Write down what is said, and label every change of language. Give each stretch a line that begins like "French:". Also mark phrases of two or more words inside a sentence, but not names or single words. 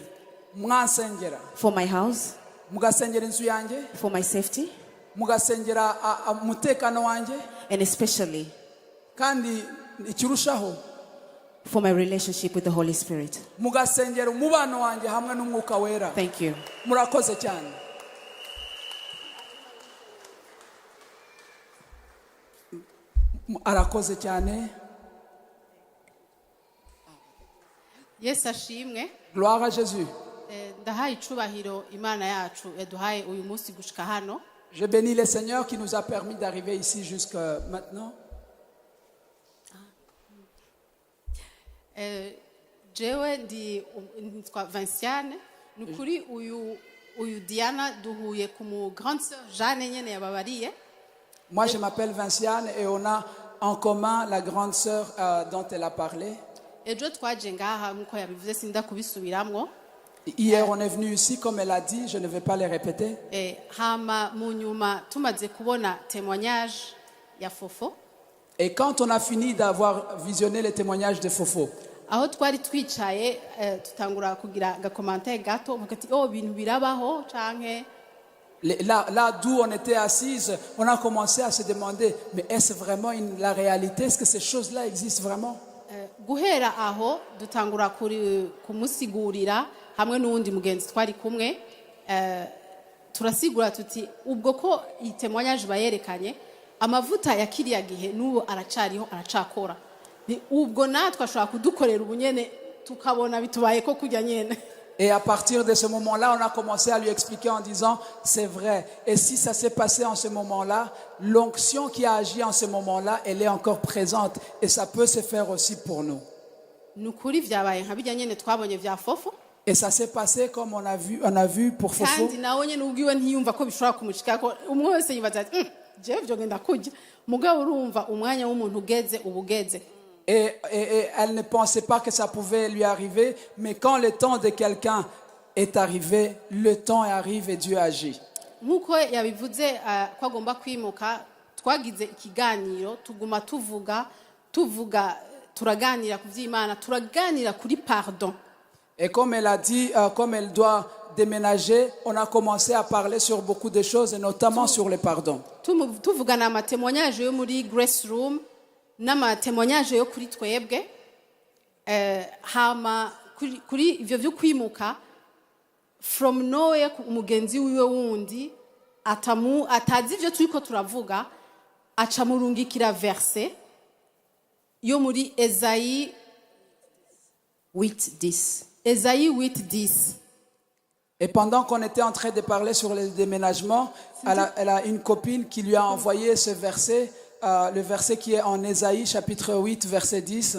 Rundi: mwansengera.
English: For my house,
Rundi: Mugasengera inzu yanjye,
English: for my safety,
Rundi: mugasengera umutekano wanjye,
English: and especially
Rundi: kandi ikirushaho
English: for my relationship with the Holy Spirit.
Rundi: mugasengera umubano wanjye hamwe n'umwuka wera.
English: Thank you.
Rundi: Murakoze cyane. Arakoze cyane. Yesu ashimwe.
French: Gloire à Jésus.
Rundi: Ndahaye icubahiro Imana yacu yaduhaye uyu munsi gushika hano.
French: Je bénis le Seigneur qui nous a permis d'arriver ici jusqu'à maintenant.
Rundi: Jewe nditwa Vinciane. Nukuri uyu Diana duhuye ku mu
French: grande sœur
Rundi: Jeanne nyene yababariye.
French: Moi je m'appelle Vinciane et on a en commun la grande sœur dont elle a parlé.
Rundi: Ejo twaje ngaha nkuko yabivuze sinda kubisubiramwo.
French: Hier on est venu ici comme elle a dit, je ne vais pas les répéter.
Rundi: Hama mu nyuma tumaze kubona témoignage ya Fofo.
French: Et quand on a fini d'avoir visionné les témoignages de Fofo,
Rundi: aho twari twicaye tutangura kugira gakomantere gato mukati bintu birabaho canke
French: là d'où on était assise, on a commencé à se demander, mais est-ce vraiment la réalité? Est-ce que ces choses-là existent vraiment?
Rundi: Guhera aho dutangura kumusigurira hamwe n'uwundi mugenzi twari kumwe turasigura tuti ubwo ko itemoignage bayerekanye amavuta ya kiriya gihe n'ubu aracariho aracakora ubwo natwe ashobora kudukorera ubunyene tukabona bitubaye ko kujya nyene.
French: Et à partir de ce moment-là, on a commencé à lui expliquer en disant, c'est vrai. Et si ça s'est passé en ce moment-là, l'onction qui a agi en ce moment-là, elle est encore présente. Et ça peut se faire aussi pour nous.
Rundi: Nukuri vyabaye nka bijya nyene twabonye vya Fofo.
French: Et ça s'est passé comme on a vu pour Fofo.
Rundi: Kandi nawe nyene ubwiwe ntiyumva ko bishobora kumushikako umwe wese yibaza ati je vyo genda kujya mugabo urumva umwanya w'umuntu ugeze ubugeze.
French: Et elle ne pensait pas que ça pouvait lui arriver, mais quand le temps de quelqu'un est arrivé, le temps arrive et Dieu agit.
Rundi: Nkuko yabivuze ko agomba kwimuka twagize ikiganiro tuguma tuvuga turaganira ku vy'Imana turaganira kuri pardon.
French: Et comme elle a dit, comme elle doit déménager, on a commencé à parler sur beaucoup de choses, et notamment sur le pardon.
Rundi: Tuvugana amatémoignage yo muri Grace Room n'amatémoignage yo kuri twebwe hama kuri ivyo vyo kwimuka
English: from nowhere
Rundi: umugenzi wiwe wundi atazi ivyo turiko turavuga aca murungikira verse yo muri Esaïe 8:10.
French: Esaïe 8:10. Et pendant qu'on était en train de parler sur le déménagement, elle a une copine qui lui a envoyé ce verset, le verset qui est en Esaïe chapitre 8 verset 10.